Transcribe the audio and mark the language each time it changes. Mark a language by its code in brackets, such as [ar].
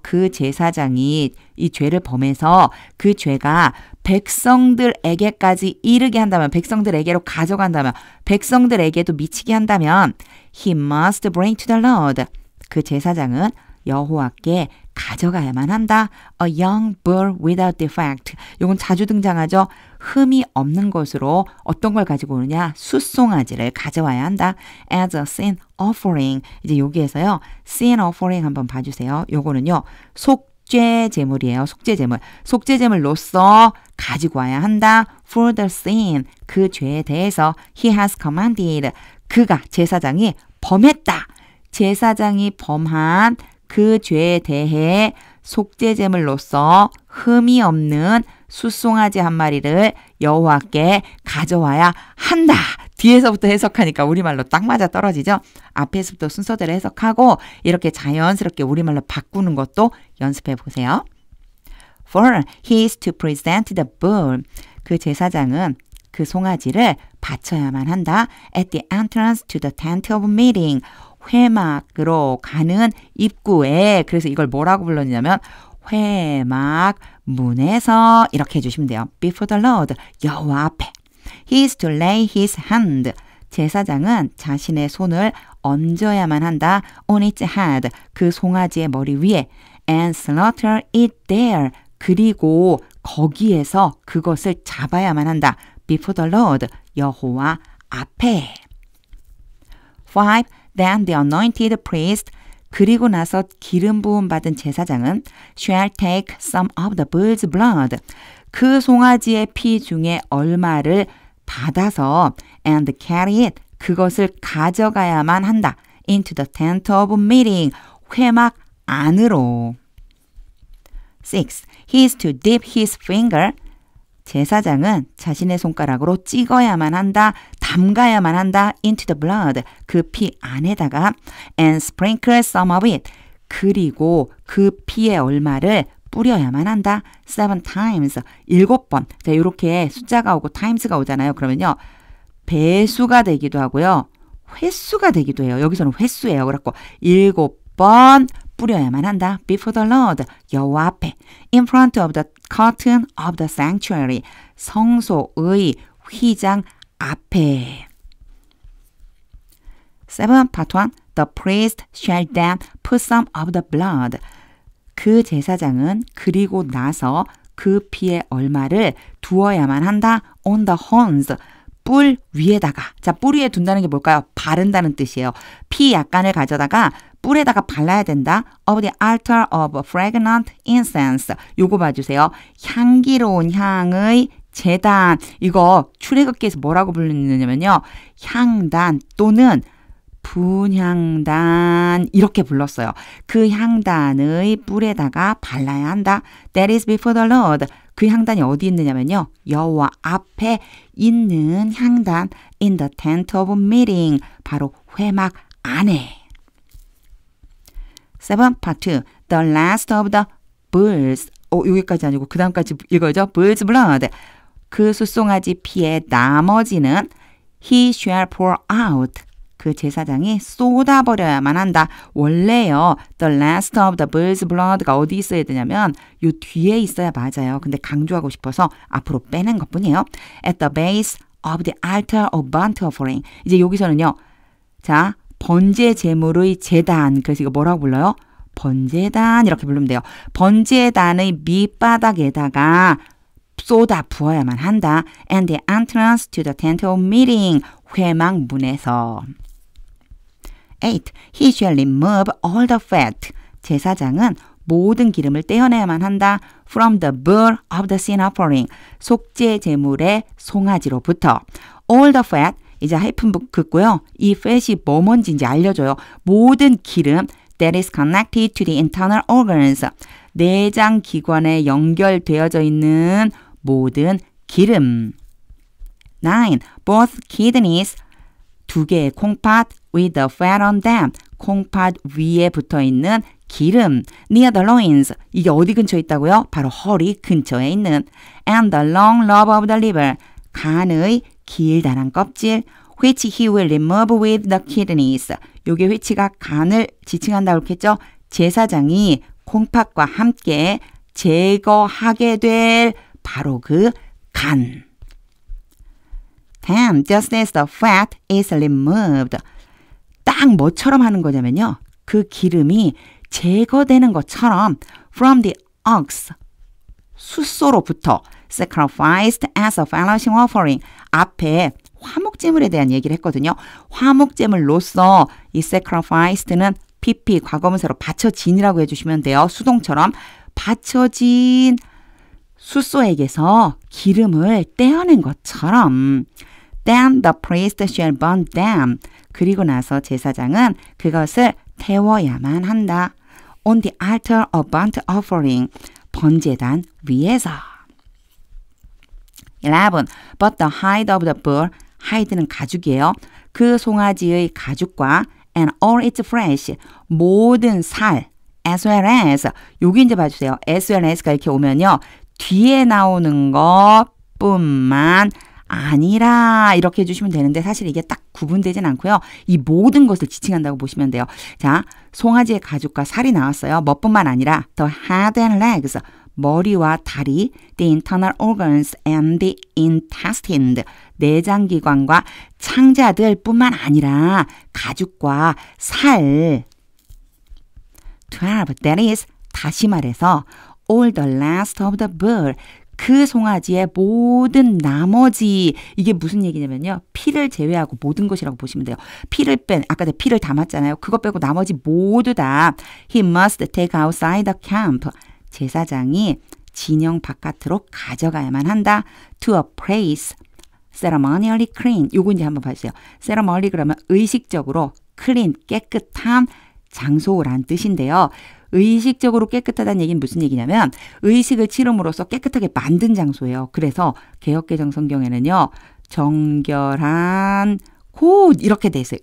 [ko] 그 제사장이 이 죄를 범해서 그 죄가 백성들에게까지 이르게 한다면 백성들에게로 가져간다면 백성들에게도 미치게 한다면 [en] he must bring to the Lord [ko] 그 제사장은 여호와께 가져가야만 한다. [en] A young bull without defect. [ko] 이건 자주 등장하죠. 흠이 없는 것으로 어떤 걸 가지고 오느냐? 숫송아지를 가져와야 한다. [en] As a sin offering. [ko] 이제 여기에서요. sin offering 한번 봐주세요. 요거는요. 속죄 제물이에요. 속죄 제물. 속죄 제물로서 가지고 와야 한다. [en] For the sin. [ko] 그 죄에 대해서 [en] he has commanded. [ko] 그가 제사장이 범했다. 제사장이 범한 그 죄에 대해 속죄제물로서 흠이 없는 숫송아지 한 마리를 여호와께 가져와야 한다. 뒤에서부터 해석하니까 우리말로 딱 맞아 떨어지죠. 앞에서부터 순서대로 해석하고 이렇게 자연스럽게 우리말로 바꾸는 것도 연습해 보세요. 4. [en] He is to present the bull. [ko] 그 제사장은 그 송아지를 바쳐야만 한다. [en] At the entrance to the tent of meeting. [ko] 회막으로 가는 입구에 그래서 이걸 뭐라고 불렀냐면 회막 문에서 이렇게 해주시면 돼요. [en] Before the Lord [ko] 여호와 앞에 [en] He is to lay his hand [ko] 제사장은 자신의 손을 얹어야만 한다. [en] On its head [ko] 그 송아지의 머리 위에 [en] and slaughter it there [ko] 그리고 거기에서 그것을 잡아야만 한다. [en] Before the Lord [ko] 여호와 앞에 [en] 5. Then the anointed priest [ko] 그리고 나서 기름 부음 받은 제사장은 [en] shall take some of the bull's blood [ko] 그 송아지의 피 중에 얼마를 받아서 [en] and carry it [ko] 그것을 가져가야만 한다. [en] into the tent of meeting [ko] 회막 안으로 [en] 6. He is to dip his finger [ko] 제사장은 자신의 손가락으로 찍어야만 한다. 담가야만 한다. [en] into the blood. [ko] 그 피 안에다가 [en] and sprinkle some of it. [ko] 그리고 그 피의 얼마를 뿌려야만 한다. [en] 7 times. 7번. [ko] 자, 이렇게 숫자가 오고 times가 오잖아요. 그러면요. 배수가 되기도 하고요. 횟수가 되기도 해요. 여기서는 횟수예요. 그래갖고 7번 뿌려야만 한다. [en] Before the Lord, [ko] 여호와 앞에. [en] In front of the curtain of the sanctuary, [ko] 성소의 휘장 앞에. [en] 7. Part 1. The priest shall then put some of the blood. [ko] 그 제사장은 그리고 나서 그 피의 얼마를 두어야만 한다. [en] On the horns. [ko] 뿔 위에다가. 자, 뿔 위에 둔다는 게 뭘까요? 바른다는 뜻이에요. 피 약간을 가져다가 뿔에다가 발라야 된다. [en] Of the altar of fragrant incense. [ko] 요거 봐주세요. 향기로운 향의 제단. 이거 출애굽기에서 뭐라고 부르느냐면요. 향단 또는 분향단 이렇게 불렀어요. 그 향단의 뿔에다가 발라야 한다. [en] That is before the Lord. [ko] 그 향단이 어디 있느냐면요. 여호와 앞에 있는 향단 [en] in the tent of meeting. [ko] 바로 회막 안에. 7. part 2. [en] The last of the bulls. [ko] 여기까지 아니고 그 다음까지 읽어야죠. [en] Bull's blood. [ko] 그 숫송아지 피의 나머지는 [en] he shall pour out. [ko] 그 제사장이 쏟아버려야만 한다. 원래요. The last of the bull's blood가 어디 있어야 되냐면 요 뒤에 있어야 맞아요. 근데 강조하고 싶어서 앞으로 빼낸 것뿐이에요. [en] At the base of the altar of burnt offering. [ko] 이제 여기서는요. 자, 번제 제물의 제단. 그래서 이거 뭐라고 불러요? 번제단 이렇게 부르면 돼요. 번제단의 밑바닥에다가 쏟아 부어야만 한다. [en] And the entrance to the tent of meeting. [ko] 회막 문에서. 8. [en] He shall remove all the fat. [ko] 제사장은 모든 기름을 떼어내야만 한다. [en] From the bull of the sin offering. [ko] 속죄 제물의 송아지로부터. [en] All the fat. [ko] 이제 하이픈 긋고요. 이 fat이 뭔지 이제 알려줘요. 모든 기름 [en] that is connected to the internal organs. [ko] 내장 기관에 연결되어져 있는 모든 기름. [en] 9. Both kidneys. [ko] 두 개의 콩팥 [en] with the fat on them. [ko] 콩팥 위에 붙어있는 기름. [en] near the loins. [ko] 이게 어디 근처에 있다고요? 바로 허리 근처에 있는. [en] and the long lobe of the liver. [ko] 간의 길다란 껍질. [en] which he will remove with the kidneys. [ko] 요게 which가 간을 지칭한다고 했겠죠? 제사장이 콩팥과 함께 제거하게 될 바로 그 간. 10. [en] Just as the fat is removed. [ko] 딱 뭐처럼 하는 거냐면요. 그 기름이 제거되는 것처럼 [en] from the ox. [ko] 숫소로부터 [en] sacrificed as a fellowship offering. [ko] 앞에 화목제물에 대한 얘기를 했거든요. 화목제물로서 이 sacrificed는 PP 과거분사로 바쳐진이라고 해주시면 돼요. 수동처럼 바쳐진 숫소에게서 기름을 떼어낸 것처럼 [en] Then the priest shall burn them. [ko] 그리고 나서 제사장은 그것을 태워야만 한다. [en] On the altar of burnt offering. [ko] 번제단 위에서. [en] 11. But the hide of the bull. [ko] hide는 가죽이에요. 그 송아지의 가죽과 [en] and all its flesh. [ko] 모든 살. as well as. 여기 이제 봐주세요. as well as가 이렇게 오면요. 뒤에 나오는 것뿐만 아니라 이렇게 해주시면 되는데 사실 이게 딱 구분되진 않고요. 이 모든 것을 지칭한다고 보시면 돼요. 자, 송아지의 가죽과 살이 나왔어요. 뭐뿐만 아니라 [en] the head and legs, [ko] 머리와 다리, [en] the internal organs and the intestine, [ko] 내장기관과 창자들 뿐만 아니라 가죽과 살. 12. [en] That is, [ko] 다시 말해서 [en] all the last of the bull. [ko] 그 송아지의 모든 나머지. 이게 무슨 얘기냐면요. 피를 제외하고 모든 것이라고 보시면 돼요. 피를 뺀, 아까 내가 피를 담았잖아요. 그거 빼고 나머지 모두 다 [en] He must take outside the camp. [ko] 제사장이 진영 바깥으로 가져가야만 한다. [en] To a place ceremonially clean. [ko] 요거 이제 한번 봐주세요. ceremonially 그러면 의식적으로 clean, 깨끗한 장소란 뜻인데요. 의식적으로 깨끗하다는 얘기는 무슨 얘기냐면 의식을 치름으로써 깨끗하게 만든 장소예요. 그래서 개역개정 성경에는요. 정결한 곳 이렇게 돼 있어요.